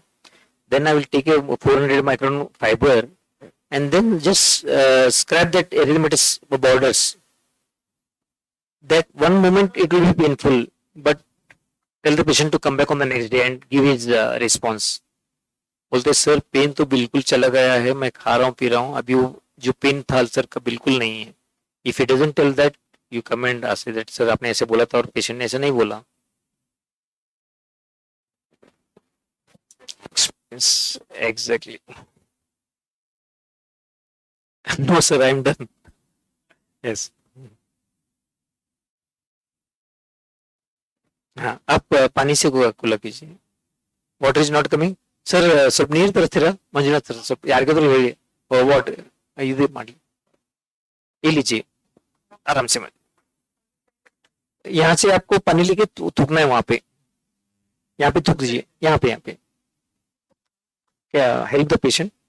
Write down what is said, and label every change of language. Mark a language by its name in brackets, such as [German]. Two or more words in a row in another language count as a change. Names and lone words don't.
[English] Then I will take a 400 micron fiber and then just scrap that erythematous borders. That one moment it will be painful, but tell the patient to come back on the next day and give his response. [Hindi] बोलते सर पेन तो बिल्कुल चला गया है, मैं खा रहा हूँ पी रहा हूँ, अभी वो जो पेन था अल्सर का बिल्कुल नहीं है. [English] If it doesn't tell that, you come and ask that [Hindi] सर आपने ऐसे बोला था और पेशेंट ने ऐसे नहीं बोला. [English] एग्जैक्टली. No sir I am done. यस. [Hindi] हाँ, आप पानी से कुला कीजिए. [English] Water is not coming. [Kannada] ಸರ್ ಸ್ವಲ್ಪ ನೀರು ತರಿಸ್ತೀರಾ ಮಂಜುನಾಥ್ ಸರ್? ಸ್ವಲ್ಪ ಯಾರಿಗಾದ್ರೂ ಹೇಳಿ ವಾಟರ್ ಇದು ಮಾಡಿ. ಇಲ್ಲಿ [Hindi] जी आराम से [Kannada] ಮಾಡಿ. [Hindi] यहाँ से आपको पानी लेके थूकना है वहां पे. यहाँ पे थूक दीजिए. यहाँ पे क्या [English] help the patient.